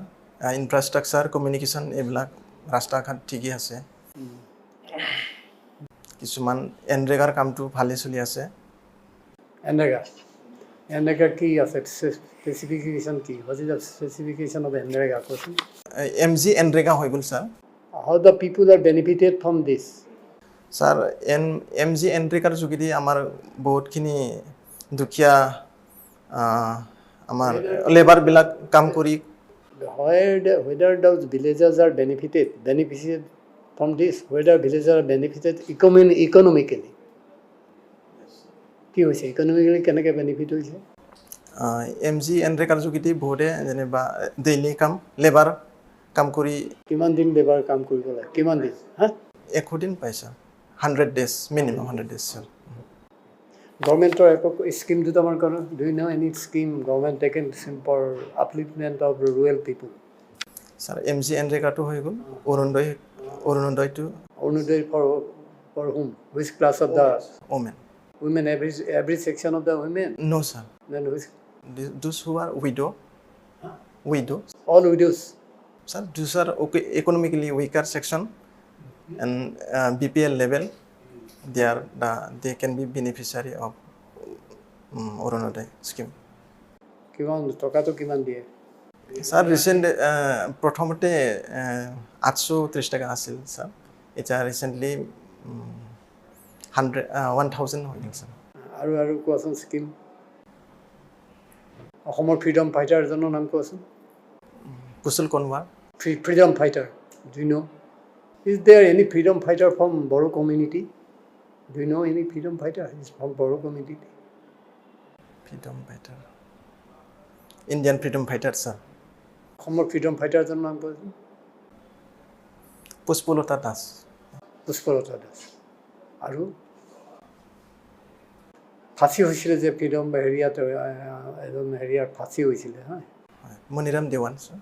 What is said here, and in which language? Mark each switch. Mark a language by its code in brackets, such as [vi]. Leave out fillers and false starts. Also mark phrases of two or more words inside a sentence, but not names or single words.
[en] infrastructure communication [as] এইবিলাক ৰাস্তা ঘাট ঠিকেই আছে। কিছুমান এনৰেগাৰ কামটো ভালেই চলি আছে। এনৰেগা কি আছে? স্পেচিফিকেশ্যন কি? [en] What is the specification of NREGA? [as] কোৱাচোন। MG এনৰেগা হৈ গ'ল ছাৰ। [en] How the people are benefited from this? [as] ছাৰ MG এনৰেগাৰ যোগেদি আমাৰ বহুতখিনি দুখীয়া আমাৰ লেবাৰবিলাক কাম কৰি [en] Whether those villagers are benefited from this, whether villagers are benefited economically. [as] কি হৈছে ইকনমিকেলি কেনেকৈ বেনিফিট হৈছে? MG এনৰেগাৰ যোগেদি বহুতে যেনিবা ডেইলি কাম লেবাৰ কাম কৰি কিমান দিন লেবাৰ কাম কৰিব লাগে? কিমান দিন? হা? 100 দিন পাইছা [en] 100 days minimum 100 days [as] ছাৰ। গভৰ্ণমেণ্টৰ একো স্কিম দুটামান কৰে? [en] Do you know any scheme government taken for upliftment of rural people? [as] ছাৰ MG এনৰেগাটো হৈ গ'ল। অৰুণোদয়টো [en] অৰুণোদয় for whom? Which class of the women? women? Every section of the women? No sir. Then which? Those who are widow. All widows? Sir, those are okay, economically weaker section and BPL level. They can be beneficiary of Orunoday scheme. [as] কিমান টকাটো কিমান দিয়ে? [en] Sir, recent [as] প্ৰথমতে 830 টাকা আছিল স্যার। এটা রিসেন্টলি 1000 হৈ গ'ল স্যার। আৰু কোৱাচোন স্কিম। অসমৰ [en] freedom fighter [as] এজনৰ নাম কোৱাচোন। কুশল কনৱাৰ। [en] Freedom fighter. Do you know? Is there any freedom fighter from Boro community? Do you know any freedom fighter is from Boro community? Freedom fighter. Indian freedom fighter sir. [as] অসমৰ [en] freedom fighter [as] এজনৰ নাম কোৱাচোন। পুষ্পলতা দাস। পুষ্পলতা দাস। আৰু ফাঁচি হৈছিলে যে ফ্ৰীডম হেৰিয়াত এজন হেৰিয়াৰ ফাঁচি হৈছিলে হা। মনিৰাম দেৱান স্যাৰ।